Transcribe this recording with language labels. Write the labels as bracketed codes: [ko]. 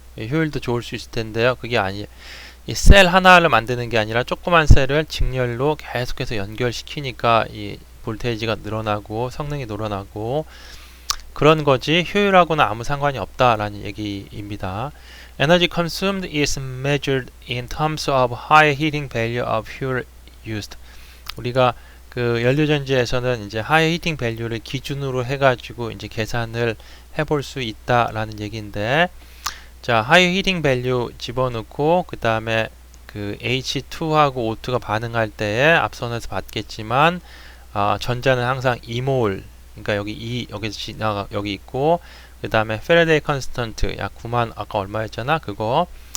[ko] 효율도 좋을 수 있을 텐데요. 그게 아니에요. 이 셀 하나를 만드는 게 아니라 조그만 셀을 직렬로 계속해서 연결시키니까 이 볼테이지가 늘어나고 성능이 늘어나고 그런 거지, 효율하고는 아무 상관이 없다라는 얘기입니다. [en] Energy consumed is measured in terms of high heating value of fuel used. [ko] 우리가 그 연료전지에서는 이제 [en] high heating value [ko] 를 기준으로 해가지고 이제 계산을 해볼 수 있다라는 얘기인데, 자, high heating value 집어넣고 그 다음에 그 H2하고 O2가 반응할 때에 앞선에서 봤겠지만 전자는 항상 2몰, 그러니까 여기 있고, 그 다음에 페라데이 컨스턴트 약 9만 아까 얼마였잖아 그거.